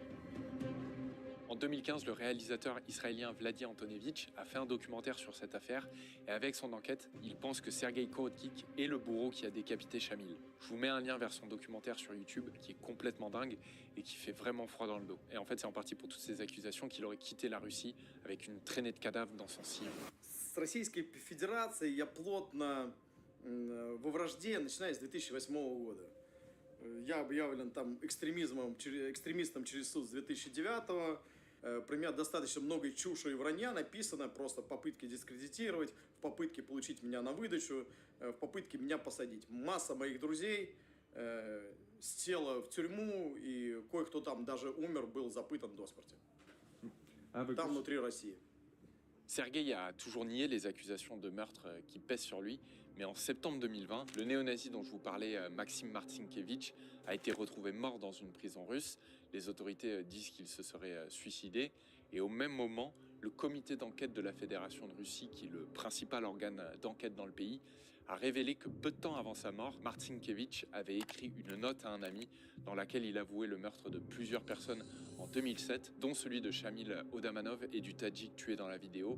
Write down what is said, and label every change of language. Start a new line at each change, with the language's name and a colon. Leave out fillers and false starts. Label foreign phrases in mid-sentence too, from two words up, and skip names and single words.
French: En 2015, le réalisateur israélien Vladi Antonevitch a fait un documentaire sur cette affaire et avec son enquête, il pense que Sergueï Korotkik est le bourreau qui a décapité Shamil. Je vous mets un lien vers son documentaire sur YouTube qui est complètement dingue et qui fait vraiment froid dans le dos. Et en fait, c'est en partie pour toutes ces accusations qu'il aurait quitté la Russie avec une traînée de cadavres dans son sillon.
Russian: С Российской Федерацией я плотно во вражде, начиная с 2008 года. Я объявлен там экстремистом через суд с 2009. Про меня достаточно много чуши и вранья написано, просто в попытке дискредитировать, в попытке получить меня на выдачу, в попытке меня посадить. Масса моих друзей села в тюрьму, и кое-кто там даже умер, был запытан до смерти. Там внутри России.
French: Sergueï a toujours nié les accusations de meurtre qui pèsent sur lui, mais en septembre 2020, le néo-nazi dont je vous parlais, Maxim Martsinkevitch, a été retrouvé mort dans une prison russe. Les autorités disent qu'il se serait suicidé. Et au même moment, le comité d'enquête de la Fédération de Russie, qui est le principal organe d'enquête dans le pays, a révélé que peu de temps avant sa mort, Martsinkevitch avait écrit une note à un ami dans laquelle il avouait le meurtre de plusieurs personnes en 2007, dont celui de Shamil Odamanov et du Tadjik tué dans la vidéo.